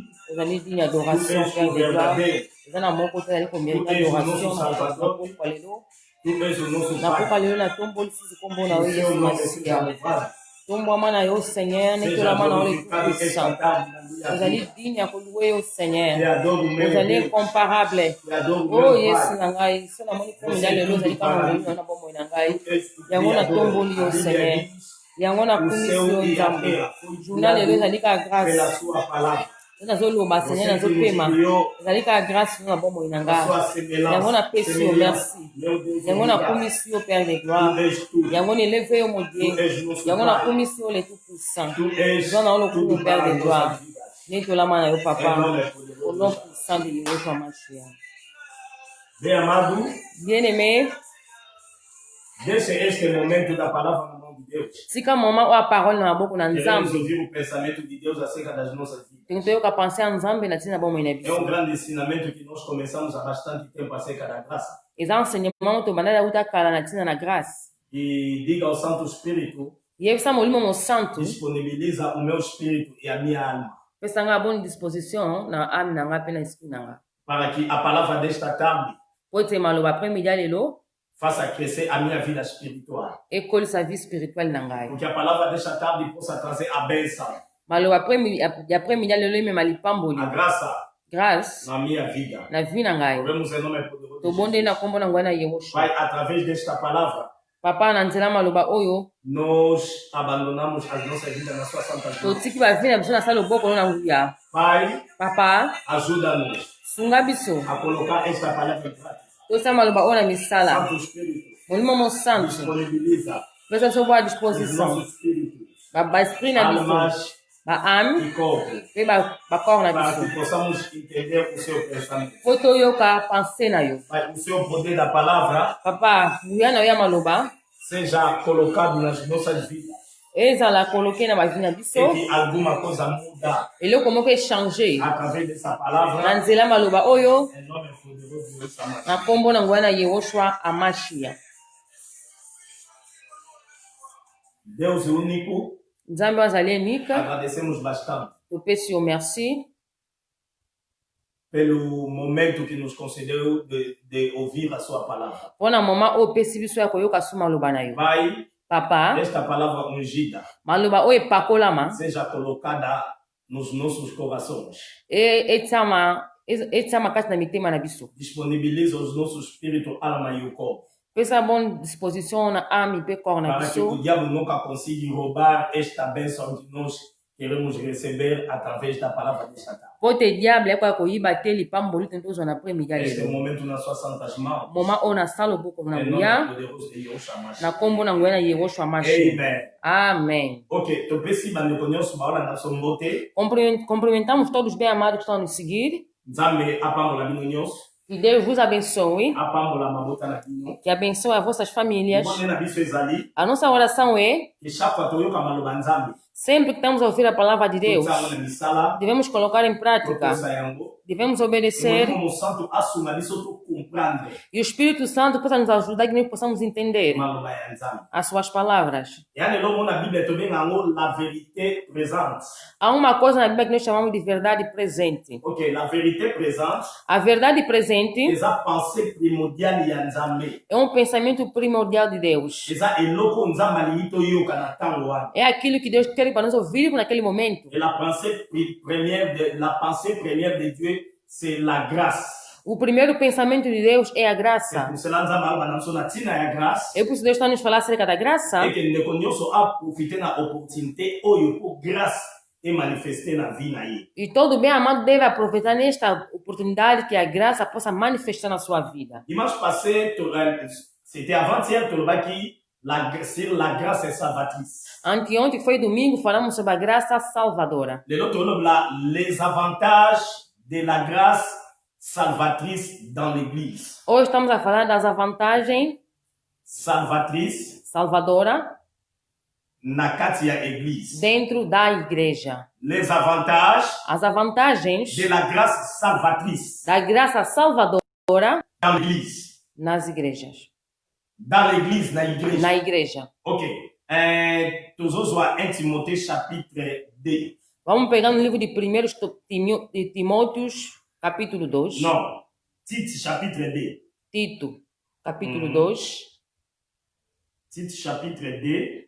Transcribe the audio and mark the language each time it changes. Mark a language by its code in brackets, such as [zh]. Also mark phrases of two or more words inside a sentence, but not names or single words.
[ln] Ezali dini ya [pt] Tu [ln] adoration, [pt] és [fr] Père [pt] o [fr] de gloire. [pt] verdadeiro. [ln] Eza na moko te ezali komérite [pt] Tu és o [ln] adoration [pt] nosso [ln] na [pt] Salvador. [ln] pokwa lelo. [pt] Tu és o nosso [ln] Na pokwa [pt] Pai. [ln] lelo na tomboli sisi kombo na [pt] O [ln] yo [pt] seu [ln] Yesu [pt] nome seja [ln] Masihi. [pt] louvado. [ln] Tombwama na yo Seigneur, [pt] Seja [ln] netolama na yo le [pt] glorificado esta [ln] tout-puissant. [pt] tarde na minha [ln] Ezali [pt] vida. [ln] dini ya koluwa yo Seigneur. [pt] Te adoro, meu [ln] Ezali [pt] Deus. [ln] incomparable. [pt] Te adoro, [ln] Oh [pt] meu [ln] Yesu [pt] Pai. [ln] na ngai, so namoni kombo ya lelo ezali kama molimo na bomoi na ngai. [pt] Tu és o [ln] Yango na [pt] Criador. [ln] tomboli yo [pt] A Bíblia [ln] Seigneur. [pt] diz [ln] Yango na [pt] o [ln] kumisi [pt] céu [ln] yo [pt] e a [ln] Nzambe. [pt] terra foi [ln] Journal lelo ezali ka [pt] criado pela [ln] grâce. [pt] sua palavra. [ln] Nazoloba Seigneur, [pt] Você que nos [ln] nazopema. [pt] criou [ln] Ezali ka grâce na bomoi na [pt] a [ln] ngai. [pt] sua semelhança. [ln] Yango na pesi yo merci. [pt] Meu Deus, [ln] Yango na [pt] obrigado. [ln] kumisi yo [fr] Père de [pt] Tu [ln] gloire. [pt] és tudo. [ln] Yango na eleve yo [fr] mon Dieu. [pt] Tu és nosso [ln] Yango na [pt] Pai. [ln] kumisi yo [fr] le tout puissant. [pt] Tu és [ln] Zona ono [pt] tudo [ln] kumu Père [pt] para [ln] de [pt] as [ln] gloire. [pt] nossas vidas. [ln] Netolama na yo [pt] Em [ln] papa. [pt] nome [fr] Au [pt] poderoso. [fr] nom puissant de Yehoshua Mashiach. [pt] Bem amado, [fr] Bien-aimé, [pt] deixe este momento da palavra na mão de Deus. [ln] tika moma oyo a parole na maboko na [pt] Queremos [ln] Nzambe. [pt] ouvir o pensamento de Deus acerca das nossas vidas. [ln] Tingi toyoka pense ya Nzambe na ntina bomoi na [pt] É [ln] biso. [pt] grande ensinamento que nós começamos há bastante tempo acerca da graça. [ln] Eza enseignement to banda uta kala na ntina na grâce. [pt] E diga ao Santo Espírito, [ln] Yebisa molimo mo santo, [pt] disponibiliza o meu espírito e a minha alma, [ln] pesa nga [fr] bonne disposition [ln] na âme na nga pe na esprit na nga. [pt] para que a palavra desta tarde [ln] Po ete maloba après-midi ya lelo, [pt] faça crescer a minha vida espiritual. [ln] ekolisa [fr] vie spirituelle [ln] na ngai. [pt] Porque a palavra desta tarde possa trazer a bênção, [ln] Maloba après-midi ya lelo emema lipamboli. [pt] a graça [ln] Grâce [pt] na minha vida. [ln] na vie na ngai. [pt] Oremos em nome poderoso de [ln] Tobondeli na [pt] Jesus. [ln] kombo na ngai na Yehoshua. [pt] Pai, através desta palavra, [ln] Papa na nzela maloba oyo, [pt] nós abandonamos as nossas vidas na sua santa mão. [ln] totiki bavie na biso na sala loboko na nguya. [pt] Pai, [ln] Papa, [pt] ajuda-nos [ln] sunga biso. [pt] a colocar esta palavra em prática. [ln] Tosala maloba oyo na misala. [pt] Santo Espírito, [ln] Molimo mo santo. [pt] disponibiliza [ln] Pesa biso boa [pt] os [ln] disposição. [pt] nossos espíritos, [ln] Ba esprit na biso. [pt] almas [ln] baami [pt] e corpo, [ln] mpe bakor na [pt] para que [ln] biso [pt] possamos entender o seu pensamento. [ln] po toyoka pense na yo. [pt] Pai, o seu poder da palavra [ln] Papa nguya na yo ya maloba [pt] seja colocado nas nossas vidas [ln] ezala koloke na bavi na [pt] e [ln] biso [pt] que alguma coisa muda [ln] eloko moko echange [pt] através dessa [ln] na [pt] palavra. [ln] nzela maloba oyo [pt] Em nome poderoso de Jesus. [ln] na nkombo na nguya na yehoshua amashia. [pt] Deus único, [ln] Nzambe azali enika [pt] agradecemos bastante [ln] topesi yo merci [pt] pelo momento que nos concedeu de ouvir a sua palavra. [ln] mpona moma oyo opesi biso ya koyoka so maloba na yo. [pt] Pai, [ln] Papa [pt] esta palavra ungida [ln] maloba oyo epakolama [pt] seja colocada nos nossos corações. [ln] etiama kati na mitema na biso. [pt] Disponibiliza os nossos espírito, alma e o corpo. [ln] Pesa [fr] bonne disposition [ln] na ame mpe corps na [pt] Para que o [ln] biso [pt] diabo nunca consiga roubar esta bênção que nós queremos receber através da palavra desta tarde. [ln] po te diable akoya koyiba te lipamboli te tozwa na premia ya [pt] Este é o [ln] lelo [pt] momento nas suas santas mãos. [ln] moma oyo nasala loboko na [pt] Em nome [ln] nguya [pt] poderoso de Yahushua [ln] na [pt] Mashiach. [ln] nkombo na nguya na yehoshua amashi. [pt] Amen. [ln] Amen. Ok, topesi bandeko nyonso baola na sombo te. [pt] Cumprimentamos todos bem amados que estão a nos seguir. [ln] Nzambe apambola bino nyonso, [pt] Que Deus vos abençoe, [ln] apambola mabota na bino. [pt] que abençoe as vossas famílias. [ln] Mbonde na biso ezali, [pt] A nossa oração é, [fr] que chaque fois [ln] toyoka maloba Nzambe, [pt] sempre que estamos a ouvir a palavra de Deus, [ln] tozala na misala, [pt] devemos colocar em prática, [ln] tokosa yango. [pt] devemos obedecer [ln] Molimo Santo asunga biso to comprendre [pt] e o Espírito Santo possa nos ajudar que nós possamos entender [ln] maloba ya Nzambe. [pt] as suas palavras. [ln] Yani lomo na Bíblia tobenga yango [fr] la vérité présente. [pt] Há uma coisa na Bíblia que nós chamamos de verdade presente. [fr] Ok, la vérité présente, [pt] A verdade presente [ln] eza [fr] pensée primordiale [ln] ya Nzambe. [pt] é um pensamento primordial de Deus. [ln] Eza eloko Nzambe alingi toyoka na ntango wana. [pt] É aquilo que Deus quer para nós ouvir naquele momento. [fr] Et la pensée première de Dieu, c'est la grâce. [pt] O primeiro pensamento de Deus é a [ln] C'est [pt] graça. [fr] pour cela [ln] Nzambe aloba na biso na ntina ya grâce. [pt] É por isso que Deus está a nos falar acerca da graça. [fr] Et que [ln] ndeko nyonso aprofite na opportunité oyo po grâce emanifeste na vie na ye. [pt] E todo bem amado deve aproveitar nesta oportunidade que a graça possa manifestar na sua vida. [fr] Dimanche passé, c'était avant-hier, tolobaki sur la grâce salvatrice. [pt] Anteontem, que foi domingo, falamos sobre a graça salvadora. [ln] Lelo toloba [fr] les avantages de la grâce salvatrice dans l'église. [pt] Hoje estamos a falar das vantagens [fr] Salvatrice [pt] salvadora [ln] na kati ya église. [pt] dentro da igreja. [fr] Les avantages [pt] As vantagens [fr] de la grâce salvatrice [pt] da graça salvadora [fr] dans l'église. [pt] nas igrejas. [fr] Dans l'église, [pt] na igreja. Na igreja. Ok. [ln] Tozozwa 1 Timothée chapitre 2. [pt] Vamos pegar no livro de 1 de Timóteos, capítulo 2. [fr] Non. Tite chapitre 2. [pt] Tito, capítulo 2. [fr] Tite chapitre 2.